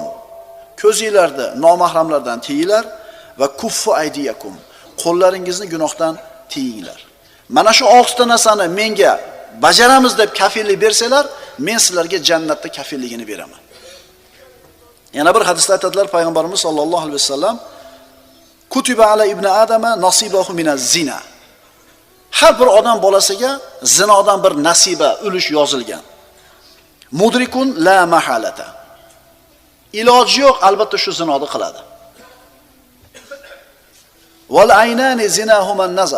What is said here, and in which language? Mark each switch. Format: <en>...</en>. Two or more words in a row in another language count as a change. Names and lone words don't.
<uz>Ko'zinglarni nomahramlardan tiyinglar va</uz> <ar>كفوا أيديكم.</ar> <uz>Qo'llaringizni gunohdan tiyinglar. Mana shu 6 ta narsani menga bajaramiz deb kafillik bersanglar, men sizlarga jannatda kafilligini beraman. Yana bir hadisda aytadilar payg'ambarimiz</uz> <ar>صلى الله عليه وسلم, كتب على ابن آدم نصيبه من الزنا.</ar> <uz>Har bir odam bolasiga zinodan bir nasiba, ulush yozilgan.</uz> <ar>مدرك لا محالة.</ar> <uz>Iloji yo'q, albatta shu zinoni qiladi.</uz> <ar>والعينان زناهما النظر.</ar>